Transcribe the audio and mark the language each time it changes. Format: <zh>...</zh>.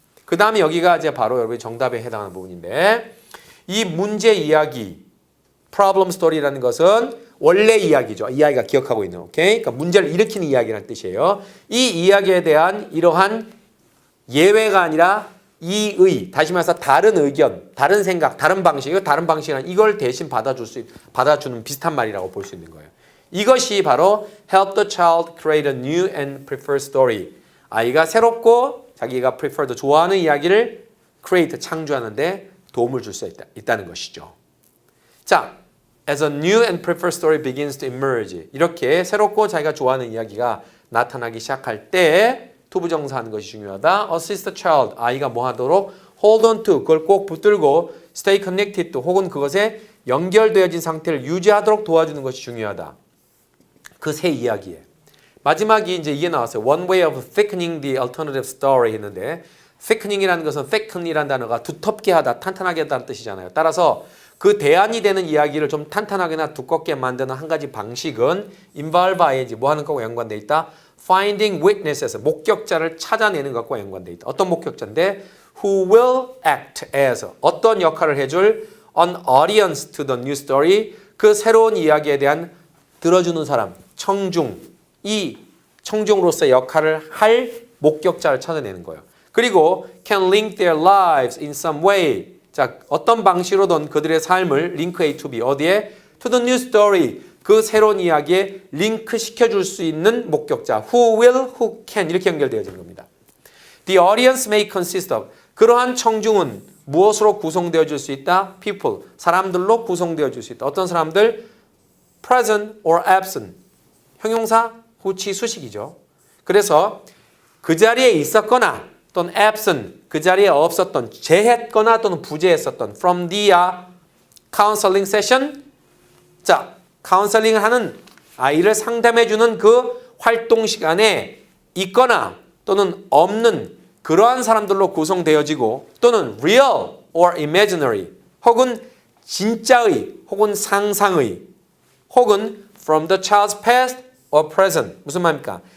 <ko>그 다음에 여기가 이제 바로 여러분이 정답에 해당하는 부분인데 이 문제 이야기,</ko> <en>problem story</en> <ko>라는 것은 원래 이야기죠. 이 아이가 기억하고 있는, 오케이? 그러니까 문제를 일으키는 이야기라는 뜻이에요. 이 이야기에 대한 이러한 예외가 아니라 이의, 다시 말해서 다른 의견, 다른 생각, 다른 방식, 다른 방식이란 이걸 대신 받아주는 비슷한 말이라고 볼 수 있는 거예요. 이것이 바로</ko> <en>help the child create a new and preferred story.</en> <ko>아이가 새롭고 자기가 preferred, 좋아하는 이야기를 create, 창조하는데 도움을 줄 수 있다는 것이죠.</ko> <en>자, as a new and preferred story begins to emerge.</en> <ko>이렇게 새롭고 자기가 좋아하는 이야기가 나타나기 시작할 때 투부정사하는 것이 중요하다.</ko> <en>assist the child,</en> <ko>아이가 뭐 하도록</ko> <en>hold on to,</en> <ko>그걸 꼭 붙들고</ko> <en>stay connected to,</en> <ko>혹은 그것에 연결되어진 상태를 유지하도록 도와주는 것이 중요하다. 그 세 이야기에. 마지막이 이제 이게 나왔어요.</ko> <en>One way of thickening the alternative story</en> <ko>했는데 thickening이라는 것은 thicken이라는 단어가 두텁게 하다, 탄탄하게 하다는 뜻이잖아요. 따라서 그 대안이 되는 이야기를 좀 탄탄하게나 두껍게 만드는 한 가지 방식은</ko> <en>involve ing,</en> <ko>뭐 하는 것과 연관돼 있다?</ko> <en>Finding witnesses,</en> <ko>목격자를 찾아내는 것과 연관돼 있다. 어떤 목격자인데</ko> <en>who will act as,</en> <ko>어떤 역할을 해줄</ko> <en>an audience to the new story,</en> <ko>그 새로운 이야기에 대한 들어주는 사람, 청중, 이 청중으로서의 역할을 할 목격자를 찾아내는 거예요.</ko> <en>그리고 can link their lives in some way.</en> <ko>자, 어떤 방식으로든 그들의 삶을</ko> <en>link A to B,</en> <ko>어디에?</ko> <en>To the new story.</en> <ko>그 새로운 이야기에 링크 시켜줄 수 있는 목격자.</ko> <en>Who will, who can</en> <ko>이렇게 연결되어지는 겁니다.</ko> <en>The audience may consist of.</en> <ko>그러한 청중은 무엇으로 구성되어질 수 있다?</ko> <en>People.</en> <ko>사람들로 구성되어질 수 있다. 어떤 사람들?</ko> <en>Present or absent.</en> <ko>형용사, 후치, 수식이죠. 그래서 그 자리에 있었거나 또는 absent 그 자리에 없었던 제했거나 또는 부재했었던</ko> <en>from the counseling session</en> <ko>자 카운셀링을 하는 아이를 상담해주는 그 활동 시간에 있거나 또는 없는 그러한 사람들로 구성되어지고 또는</ko> <en>real or imaginary</en> <ko>혹은 진짜의 혹은 상상의 혹은</ko> <en>from the child's past or present</en> <ko>무슨 말입니까?</ko>